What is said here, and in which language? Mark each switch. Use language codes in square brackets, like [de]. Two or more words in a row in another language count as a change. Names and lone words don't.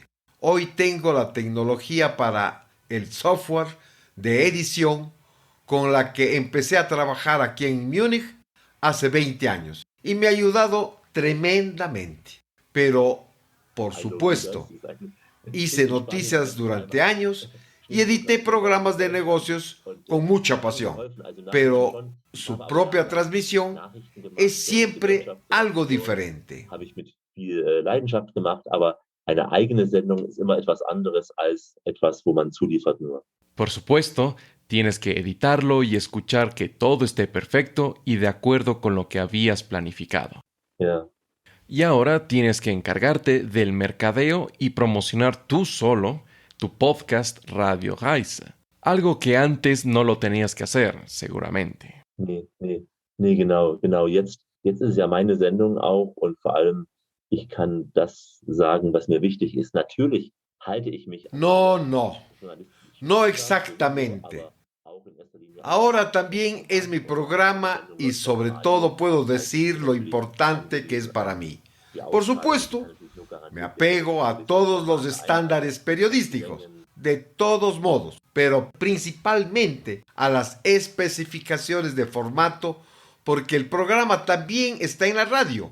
[es] Hoy tengo la tecnología para el software de edición con la que empecé a trabajar aquí en Múnich hace 20 años y me ha ayudado tremendamente. Pero, por supuesto, hice noticias durante años y edité programas de negocios con mucha pasión, pero su propia transmisión es siempre algo diferente. [de] Habe ich mit viel Leidenschaft gemacht, aber eine eigene Sendung ist immer etwas anderes als etwas, wo man zuliefert nur. [es] Por supuesto, tienes que editarlo y escuchar que todo esté perfecto y de acuerdo con lo que habías planificado. [de] Ja. [es] Y ahora tienes que encargarte del mercadeo y promocionar tú solo tu podcast Radio Reise. Algo que antes no lo tenías que hacer, seguramente. [de] Nee, genau. Jetzt ist es ja meine Sendung auch und vor allem, ich kann das sagen, was mir wichtig ist. Natürlich halte ich mich [es] No exactamente. Ahora también es mi programa y sobre todo puedo decir lo importante que es para mí. Por supuesto, me apego a todos los estándares periodísticos, de todos modos, pero principalmente a las especificaciones de formato, porque el programa también está en la radio.